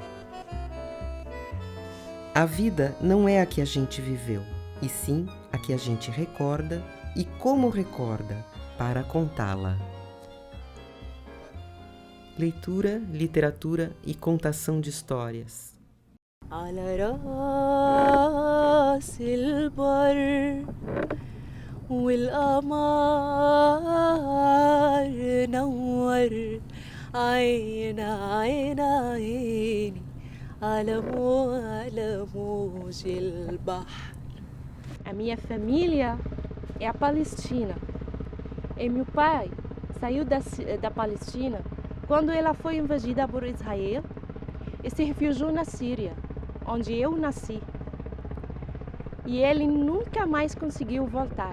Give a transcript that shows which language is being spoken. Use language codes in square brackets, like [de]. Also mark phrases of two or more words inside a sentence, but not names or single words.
[pt] A vida não é a que a gente viveu, e sim a que a gente recorda e como recorda para contá-la. Leitura, literatura e contação de histórias. [ar] على راس البر والقمر نور عين عيني على موج البحر. [pt] A minha família é a Palestina. E meu pai saiu da Palestina quando ela foi invadida por Israel e se refugiou na Síria, onde eu nasci. E ele nunca mais conseguiu voltar.